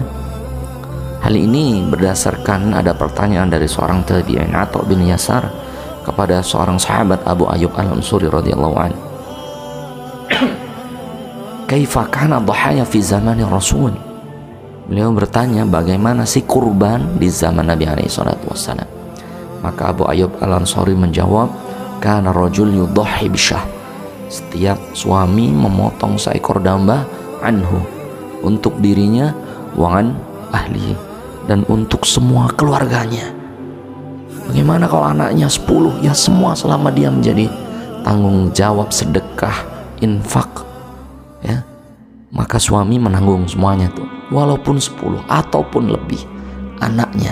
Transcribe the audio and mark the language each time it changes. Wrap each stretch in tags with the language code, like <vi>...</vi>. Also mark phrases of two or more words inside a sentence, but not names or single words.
<id>Hal ini berdasarkan ada pertanyaan dari seorang tabi'in Atha bin Yasar kepada seorang sahabat Abu Ayyub Al-Ansuri</id> <ar>رضي الله عنه, "كيف كان الضحايا في زمان الرسول?"</ar> <id>Beliau bertanya, bagaimana sih kurban di zaman Nabi</id> <ar>عليه الصلاة والسلام?</ar> <id>Maka Abu Ayyub Al-Ansuri menjawab,</id> <ar>"كان الرجل يضحي بالشاة."</ar> <id>Setiap suami memotong seekor domba anhu, untuk dirinya,</id> <ar>وعن أهله,</ar> <id>dan untuk semua keluarganya. Bagaimana kalau anaknya 10? Ya semua, selama dia menjadi tanggung jawab sedekah, infak ya, maka suami menanggung semuanya tuh, walaupun 10 ataupun lebih anaknya.</id>